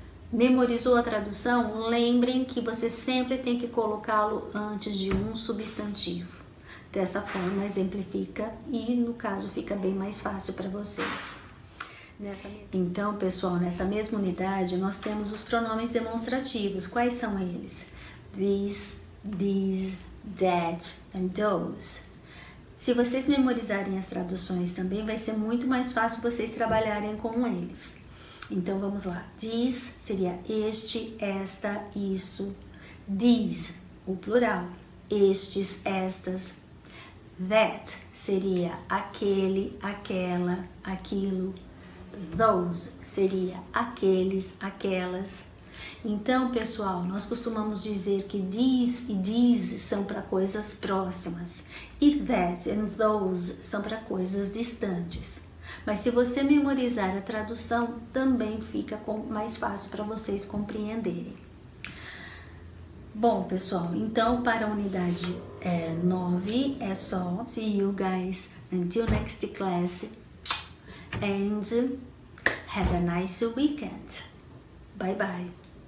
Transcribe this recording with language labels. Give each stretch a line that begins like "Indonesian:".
Portuguese: Memorizou a tradução? Lembrem que você sempre tem que colocá-lo antes de um substantivo. Dessa forma, exemplifica e, no caso, fica bem mais fácil para vocês. Então, pessoal, nessa mesma unidade, nós temos os pronomes demonstrativos. Quais são eles?
English: This, these, that and those.
Portuguese: Se vocês memorizarem as traduções também, vai ser muito mais fácil vocês trabalharem com eles. Então, vamos lá. This seria este, esta, isso. These, o plural. Estes, estas. That seria aquele, aquela, aquilo. Those seria aqueles, aquelas. Então, pessoal, nós costumamos dizer que these e these são para coisas próximas e
English: that and those
Portuguese: são para coisas distantes. Mas se você memorizar a tradução, também fica mais fácil para vocês compreenderem. Bom, pessoal, então para a unidade 9 é só.
English: See you guys until next class and have a nice weekend. Bye bye.